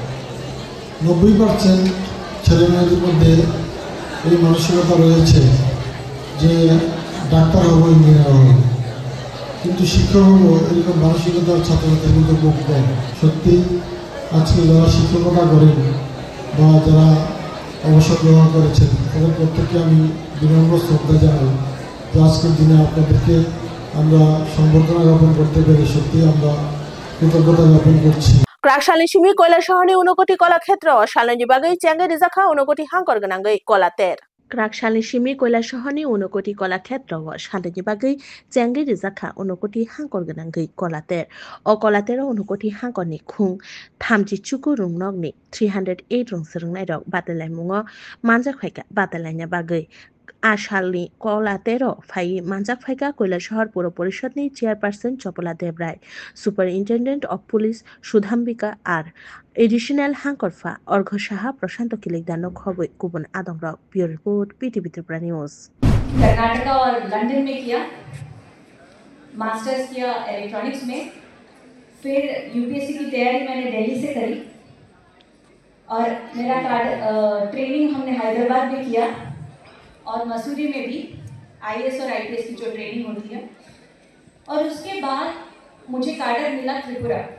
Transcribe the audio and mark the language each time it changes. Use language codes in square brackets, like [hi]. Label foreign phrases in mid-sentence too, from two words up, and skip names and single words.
[bn] 90% ছেলেমেয়েদের মধ্যে এই মানসিকতা রয়েছে যে ডাক্তার হবো ইঞ্জিনিয়ার হবো কিন্তু শিক্ষক হবো এরকম মানসিকতার ছাত্রছাত্রীর মধ্যে খুব কম সত্যি আজকে যারা শিক্ষকতা করেন বা যারা অবসর গ্রহণ করেছেন তাদের প্রত্যেককে আমি বিনম্র শ্রদ্ধা জানাই যে আজকের দিনে আপনাদেরকে আমরা সম্বর্ধনা জ্ঞাপন করতে পেরে সত্যি আমরা কৃতজ্ঞতা জ্ঞাপন করছি [trp] Krakshali Shimi Koila Shahani Unokoti Kola Khetra Shalanji Bagai Changai Rizakha Unokoti Hankor Ganangai Kolater Krakshali Shimi Koila Shahani Unokoti Kola Khetra Shalanji Bagai Changai Rizakha Unokoti Hankor Ganangai Kolater O Kolater Unokoti Hankoni Khung Thamji Chuku Rungnogni 308 Rungserungnai Rok Batalai Mungo Manjak Phaika Batalainya Bagai আশালনি কলাতেরো ফাই মানজাক ফাইকা কৈলাসহর পৌর পরিষদনি চেয়ারপারসন চপলা দেবরায় [en] superintendent of police [trp] সুধাম্বিকা আর এডিশনাল হাঙ্করফা অর্ঘ সাহা প্রশান্ত কিলিকদানো খবর কুবন আদংরক [en] bureau report [trp] BTV Tripura News [hi] कर्नाटका और लंदन में किया मास्टर्स किया इलेक्ट्रॉनिक्स में फिर यूपीएससी की तैयारी मैंने दिल्ली से करी और मेरा ट्रेनिंग हमने हैदराबाद में किया और मसूरी में भी आईएएस और आईपीएस की जो ट्रेनिंग होती है और उसके बाद मुझे कार्डर मिला त्रिपुरा